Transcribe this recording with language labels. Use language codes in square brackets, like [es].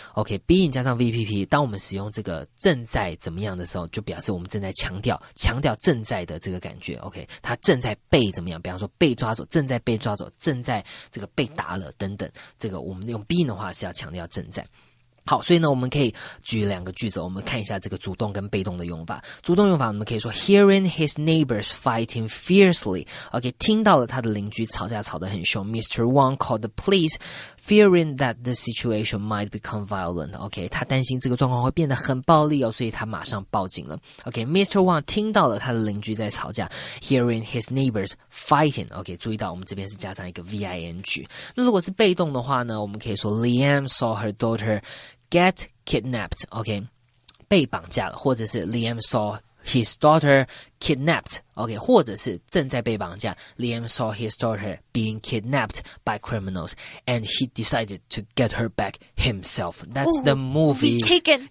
[zh] OK， being 加上 VPP， 当我们使用这个正在怎么样的时候，就表示我们正在强调正在的这个感觉。 OK， 他正在被怎么样，比方说被抓走，正在被抓走，正在这个被打了等等，这个我们用 being 的话是要强调正在。好，所以呢我们可以举两个句子，我们看一下这个主动跟被动的用法。主动用法我们可以说 [en] hearing his neighbors fighting fiercely。 [zh] OK， 听到了他的邻居吵架吵得很凶。 [en] Mr. Wang called the police fearing that the situation might become violent。 [zh] OK， 他担心这个状况会变得很暴力哦，所以他马上报警了。 [en] OK， Mr. [zh] Wang 听到了他的邻居在吵架， [en] hearing his neighbors fighting。 [zh] OK， 注意到我们这边是加上一个 VING。那如果是被动的话呢，我们可以说 [en] Liam saw her daughter get kidnapped。 OK， [zh] 被绑架了，或者是 [en] Liam saw his daughter kidnapped。 OK， [zh] 或者是正在被绑架， [en] Liam saw his daughter being kidnapped by criminals and he decided to get her back himself. That's the movie. Taken.